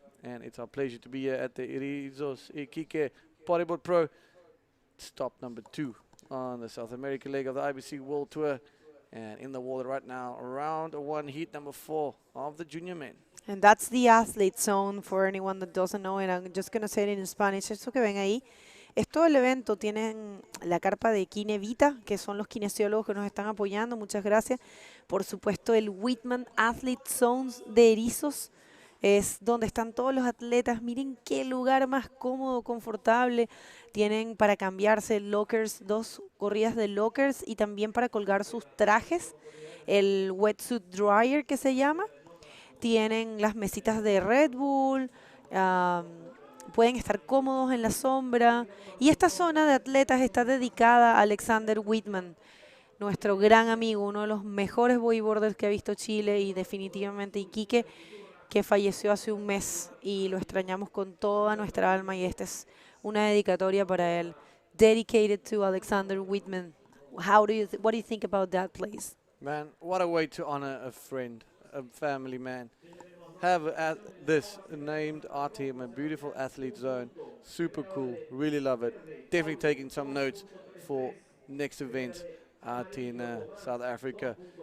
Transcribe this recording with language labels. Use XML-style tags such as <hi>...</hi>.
<en>And it's our pleasure to be here at the Erizos Iquique Bodyboard Pro. Stop number 2 on the South American leg of the IBC World Tour. And in the water right now, round 1, heat number 4 of the junior men. And that's the athlete zone for anyone that doesn't know it. I'm just going to say it in Spanish.</en> <es>Esto que ven ahí es todo el evento. Tienen la carpa de Kinevita, que son los kinesiólogos que nos están apoyando. Muchas gracias. Por supuesto, el Whitman Athlete Zones de Erizos es donde están todos los atletas. Miren qué lugar más cómodo, confortable. Tienen para cambiarse lockers, 2 corridas de lockers y también para colgar sus trajes. El wetsuit dryer que se llama. Tienen las mesitas de Red Bull, pueden estar cómodos en la sombra. Y esta zona de atletas está dedicada a Alexander Whitman, nuestro gran amigo, uno de los mejores bodyboarders que ha visto Chile y definitivamente Iquique. que falleció hace un mes y lo extrañamos con toda nuestra alma y esta es una dedicatoria para él.</es> <en>Dedicated to Alexander Whitman. What do you think about that, please? Man, what a way to honor a friend, a family man. Have this named our team, a beautiful athlete zone. Super cool. Really love it. Definitely taking some notes for next events out in South Africa.</en>